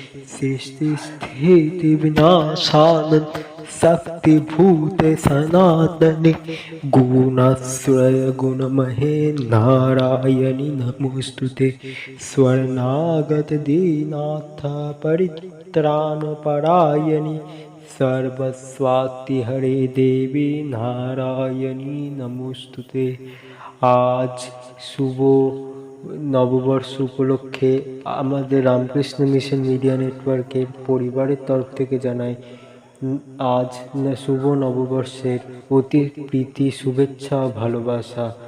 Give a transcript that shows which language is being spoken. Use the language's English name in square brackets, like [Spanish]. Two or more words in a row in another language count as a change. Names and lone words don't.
[Sanskrit] सृष्टिस्थितिविनाशानं शक्तिभूते सनातने गुणाश्रय गुणमहे नारायणी नमोस्तुते। शरणागतदीनाथ परित्राणपरायणि सर्वस्वाति हरे देवी नारायणी नमोस्तुते। [Bangla] আজ শুভ নববর্ষ উপলক্ষে আমাদের রামকৃষ্ণ মিশন মিডিয়া নেটওয়ার্কের পরিবারের তরফ থেকে জানাই আজ শুভ নববর্ষের অতি প্রীতি শুভেচ্ছা ও ভালোবাসা।